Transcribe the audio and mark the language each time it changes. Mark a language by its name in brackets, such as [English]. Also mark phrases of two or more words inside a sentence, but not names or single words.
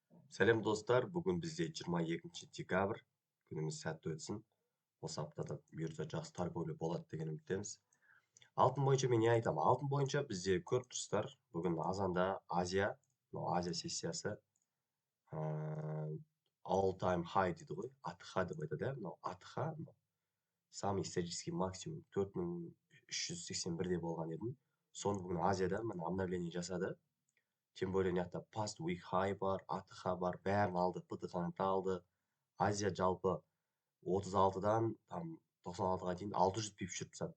[Kazakh] Сәлем достар, бүгін бізде 22 декабрь, күніміз сәтті өтсін. Осы аптада бұйыртса жақсы торговля болады деген үміттеміз. Алтын бойынша мен не айтамын? Алтын бойынша бізде көріп тұрсыздар, бүгін азанда Азия сессиясы [English] all time high [Kazakh] дейді ғой, АТХ деп айтады, мынау АТХ, [Russian] самый исторический максимум [Kazakh] 4381-де болған еді. Соны бүгін Азияда мына обновление жасады. [Russian] Тем более [Kazakh] мына жақта [English] past week high [Kazakh] бар, АТХ бар, бәрін алды, ПТХ-ны да алды. Азия жалпы 36-дан 96-ға дейін 600 пип жүріп тастады.